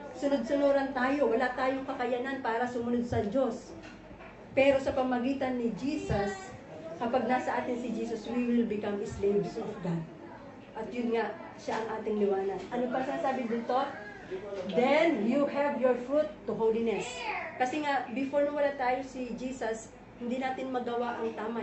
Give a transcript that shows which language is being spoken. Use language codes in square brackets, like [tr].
[tl] Sunod-sunuran tayo, wala tayong kakayanan para sumunod sa Diyos. Pero sa pamagitan ni Jesus, kapag nasa atin si Jesus, [en] we will become slaves of God. [tl] At yun nga, siya ang ating liwanag. Ano pa sinasabi dito? [en] Then you have your fruit to holiness. [tl] Kasi nga, before na wala tayo si Jesus, hindi natin magawa ang tama.